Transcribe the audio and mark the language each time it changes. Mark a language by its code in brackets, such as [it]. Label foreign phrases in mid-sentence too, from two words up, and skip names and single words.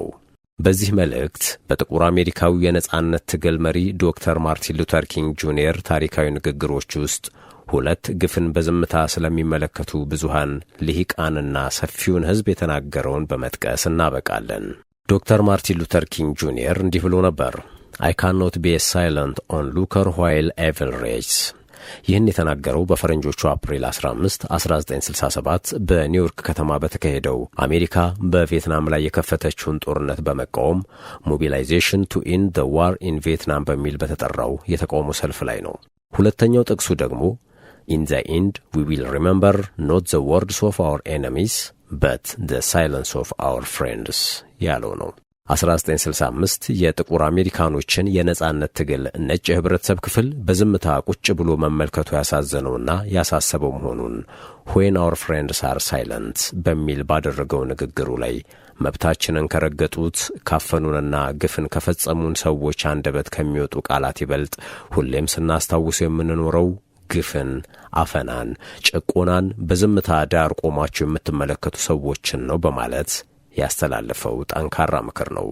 [am] በዚህ መልእክት በጥቁር አሜሪካዊ የነጻነት ትግል መሪ ዶክተር ማርቲን ሉተር ኪንግ ጁኒየር ታሪካዊ ንግግሮች ውስጥ ሁለት ግፍን በዝምታ ስለሚመለከቱ ብዙሃን ልሂቃንና ሰፊውን ሕዝብ የተናገረውን በመጥቀስ እናበቃለን። ዶክተር ማርቲን ሉተር ኪንግ ጁኒየር እንዲህ ብሎ ነበር። [en] I cannot be silent on Luther while evil reigns። [am] ይህን የተናገረው በፈረንጆቹ አፕሪል 15 1967 በኒውዮርክ ከተማ በተካሄደው አሜሪካ በቪየትናም ላይ የከፈተችውን ጦርነት በመቃወም ሞቢላይዜሽን ቱ ኢንድ ዘ ዋር ኢን ቪየትናም በሚል በተጠራው የተቃውሞ ሰልፍ ላይ ነው። ሁለተኛው ጥቅሱ ደግሞ [en] In the end, we will remember not the words of our enemies, but the silence of our friends [am] ያለው ነው። 1965 የጥቁር አሜሪካኖችን የነጻነት ትግል ነጭ የህብረተሰብ ክፍል በዝምታ ቁጭ ብሎ መመልከቱ ያሳዘነውና ያሳሰበው መሆኑን [en] When our friends are silent [am] በሚል ባደረገው ንግግሩ ላይ መብታችንን ከረገጡት ካፈኑንና ግፍን ከፈጸሙን ሰዎች አንደበት ከሚወጡ ቃላት ይበልጥ ሁሌም ስናስታውሰው የምንኖረው ግፍን፣ አፈናን፣ ጭቆናን በዝምታ ዳር ቆማችሁ የምትመለከቱ ሰዎችን ነው በማለት ያስተላለፈው ጠንካራ ምክር ነው።